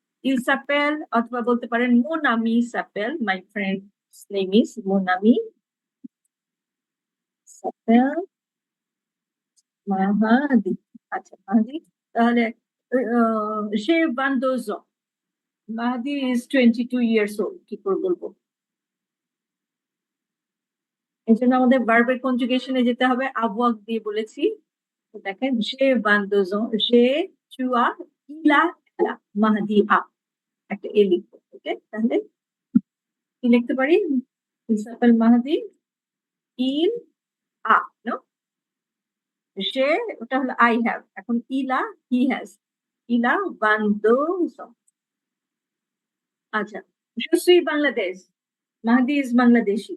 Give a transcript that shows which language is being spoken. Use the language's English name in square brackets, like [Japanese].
[French] il s'appelle [Bangla] অথবা বলতে পারেন [French] mon ami s'appelle, [English] my friend's name is [French] mon ami s'appelle মাহাদি। আচ্ছা, মাহাদি। [English] তাহলে [French] j'ai 22 ans, [English] Mahadi is 22 years old। [Bangla] কি করে বলবো? এই জন্য আমাদের ভার্বের কনজুগেশনে যেতে হবে। avoir দিয়ে বলেছি। তো দেখেন [French] j'ai 22 ans, j'ai, tu as, il a, elle a, মাহাদি a, [Bangla] একটা এ লিখবো। ওকে, তাহলে কি লিখতে পারি? [French] il s'appelle মাহাদি, il a, no? j'ai ওটা হলো [English] I have, [French] এখন il a, [English] he has, [French] il a 22 ans। [Bangla] আচ্ছা, [French] je suis [Bangla] Bangladesh, [English] Mahadi is [Bangla] Bangladeshi.